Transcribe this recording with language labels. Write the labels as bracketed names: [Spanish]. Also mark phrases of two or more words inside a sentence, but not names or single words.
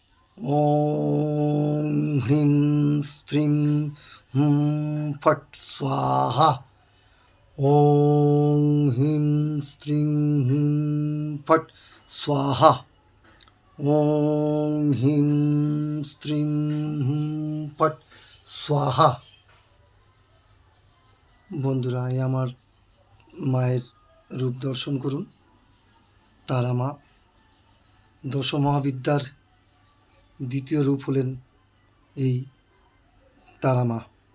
[Sanskrit] ॐ ह्रीं स्त्रीं फट् स्वाहा। ॐ ह्रीं स्त्रीं फट् स्वाहा। ॐ ह्रीं स्त्रीं फट् स्वाहा। [Bangla] বন্ধুরা, এই আমার মায়ের রূপ দর্শন করুন। তারা মা দশ মহাবিদ্যার দ্বিতীয় রূপ হলেন এই তারা মা।